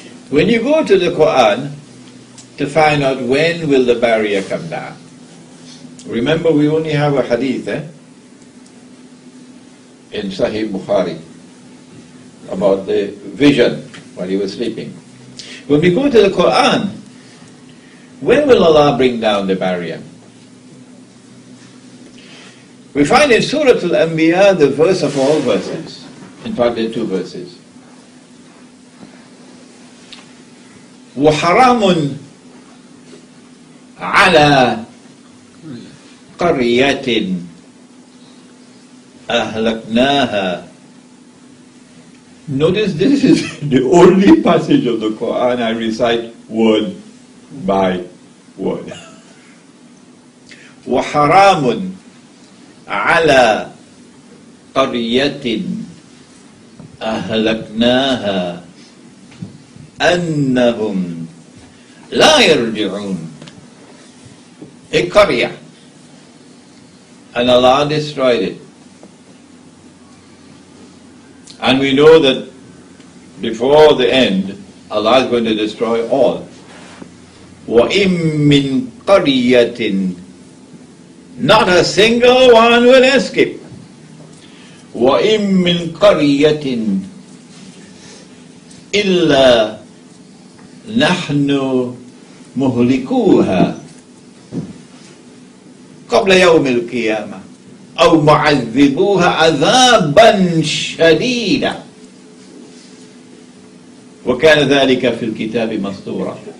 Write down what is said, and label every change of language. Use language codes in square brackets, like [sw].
[en] When you go to the Quran to find out when will the barrier come down, remember we only have a hadith in Sahih Bukhari about the vision while he was sleeping. When we go to the Quran, when will Allah bring down the barrier? We find in Surah Al-Anbiya the verse of all verses. In fact, there are two verses. [ar] وَحَرَامٌ عَلَى قَرْيَةٍ أهلكناها. [en] Notice this is the only passage of the Quran I recite word by word. [ar] وحرام على قرية أهلكناها أنهم لا يرجعون. [en] A qaryah, and Allah destroyed it. And we know that before the end, Allah is going to destroy all. [ar] وَإِن مِّن قَرْيَةٍ, [en] not a single one will escape. [ar] وَإِن مِّن قَرْيَةٍ إِلَّا نَحْنُ مُهْلِكُوهَا قَبْلَ يَوْمِ الْقِيَامَةِ أو معذبوها عذابا شديدا وكان ذلك في الكتاب مسطورا.